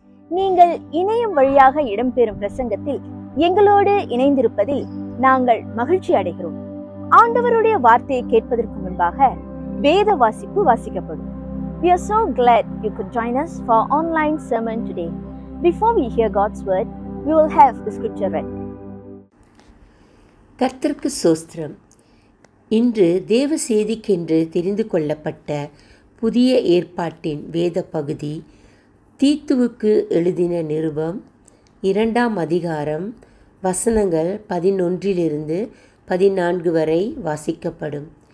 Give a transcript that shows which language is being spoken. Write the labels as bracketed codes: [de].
[ta] நீங்கள் இணையம் வழியாக இடம்பெறும் பிரசங்கத்தில் எங்களோடு இணைந்திருப்பதில் நாங்கள் மகிழ்ச்சி அடைகிறோம். ஆண்டவருடைய வார்த்தையை கேட்பதற்கு முன்பாக வேத வாசிப்பு வாசிக்கப்படும். [en] We are so glad you could join us for online sermon today. Before we hear God's word, we will have the scripture read. [ta] கர்த்தருக்கு ஸ்தோத்திரம். இன்று தேவ செய்திக்கென்று தெரிந்து கொள்ளப்பட்ட புதிய ஏற்பாட்டின் வேத பகுதி தீத்துவுக்கு எழுதின நிருபம் 2ஆம் அதிகாரம் வசனங்கள் 11-14 வரை வாசிக்கப்படும்.